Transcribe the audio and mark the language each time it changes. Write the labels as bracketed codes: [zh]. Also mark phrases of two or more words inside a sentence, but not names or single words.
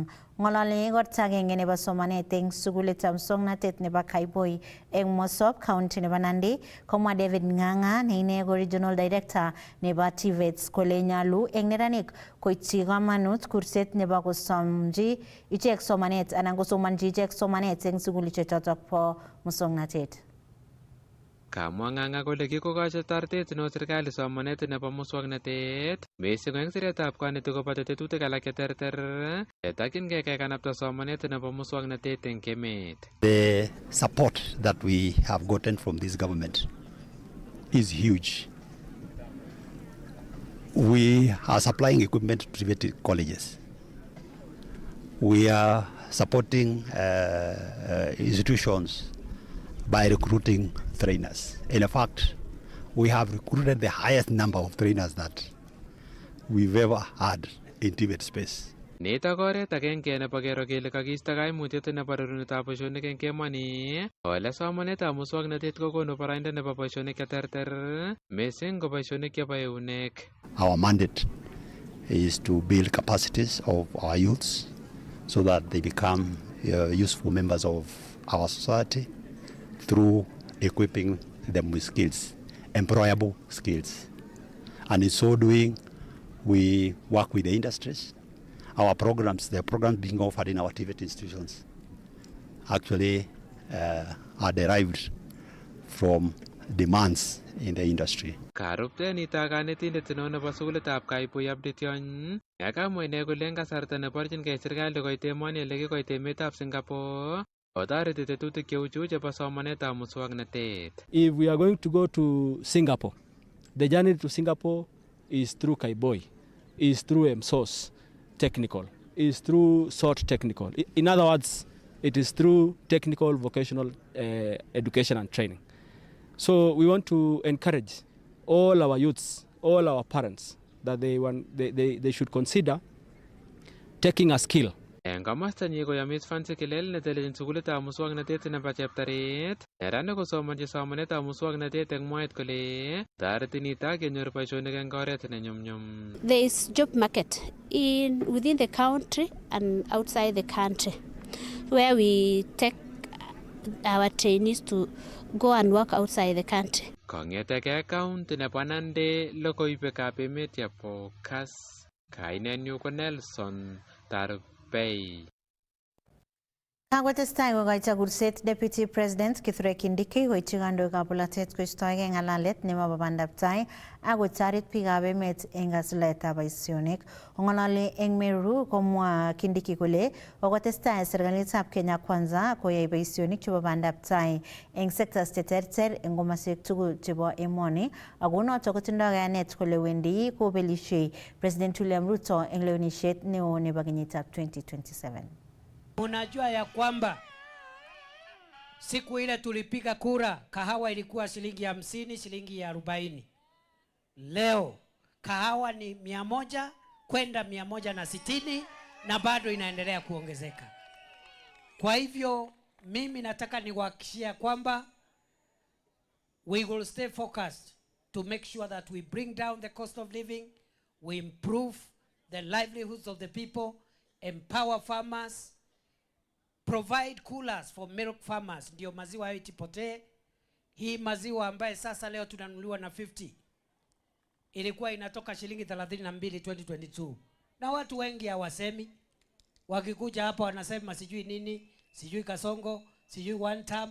[kln] Ng'olole kot agenge nebo somanet eng sukulitab muswoknatet nebo Kaiboi eng Mosop county nebo Nandi komwa David Ng'ang'a ne ine ko regional director nebo TVETs kole nyalu eng neranik koityi kamanut kurset nebo kosomji ichek somanet anan kosomanji ichek somanet eng sukulishek chotok bo muswoknatet. Kamwa Ng'ang'a kole kikokochi toretet neo serikali somanet nebo muswoknatet missing eng siretab kanetik koboto tetutik alak cheterter chetakyingei kekanapta somanet nebo muswoknatet eng emet. [en] The support that we have gotten from this government is huge. We are supplying equipment to private colleges. We are supporting institutions by recruiting trainers. In fact, we have recruited the highest number of trainers that we've ever had in Tibet space. [kln] Nitok oret agenge nebo kero kele kakiisto kaimutiet nebo rerunetab boisionik eng emoni. Ole somanetab muswoknatet kokonu boroindo nebo boisionik cheterter, missing ko boisionik chebo eunek. [en] Our mandate is to build capacities of our youths so that they become useful members of our society through equipping them with skills, employable skills. And in so doing, we work with the industries our programs, the programs being offered in our TVET institutions, actually are derived from demands in the industry. [kln] Karupten ita kanetindet neo nebo sukulitab Kaibui Abdition yakamwa ine kole eng kasarta neborchinkei serikali koit emoni ole kikoit emetab Singapore otoreti tetutik cheu chu chebo somanetab muswoknotet. [en] If we are going to go to Singapore, the journey to Singapore is through Kaibui, is through MSOS technical, is through SOT technical. In other words, it is through technical vocational education and training. So we want to encourage all our youths, all our parents, that they should consider taking a skill. [kln] Eng komosta nyi koyomis Fancy Kilel netelelchin sukulitab muswoknotet nebo Cheptaret, neranik kosomonchi somanetab muswoknotet eng mwaet kole toreti nitok kenyor boisionik eng oret ne nyumnyum. [en] There is job market within the country and outside the country where we take our trainees to go and work outside the country. [kln] Kong'eteke county nebo Nandi logoiwekab emet yebo Kass, kainenyu ko Nelson Tarbei. Kakotestai kokoito kurset Deputy President Kithure Kindiki koityi kandoikab bolotet koistoegei ng'alalet nemobo bandab tai ak kotoret biikab emet eng kasuldaetab boisionik. Ong'ololi eng Meru komwa Kindiki kole kokotestai serikalitab Kenya Kwanza koyai boisionik chebo bandab tai eng sectors cheterter eng komoswek tugul chebo emoni ako notok kotindoi kayanet kole wendi kobelishei President William Ruto eng lewenisiet neo nebo kenyitab 2027. [sw] Unajua ya kwamba siku ile tulipiga kura kahawa ilikuwa shilingi 50, shilingi 40. Leo kahawa ni 100 kwenda 160 na bado inaendelea kuongezeka. Kwa hivyo mimi nataka niwahakikishia kwamba [en] we will stay focused to make sure that we bring down the cost of living, we improve the livelihoods of the people, empower farmers, provide coolers for milk farmers, [sw] ndio maziwa hayo itipotee. Hii maziwa ambaye sasa leo tunanunuliwa na 50 ilikuwa inatoka shilingi 32 2022, na watu wengi hawasemi. Wakikuja hapa wanasema sijui nini, sijui kasongo, sijui [en] one time.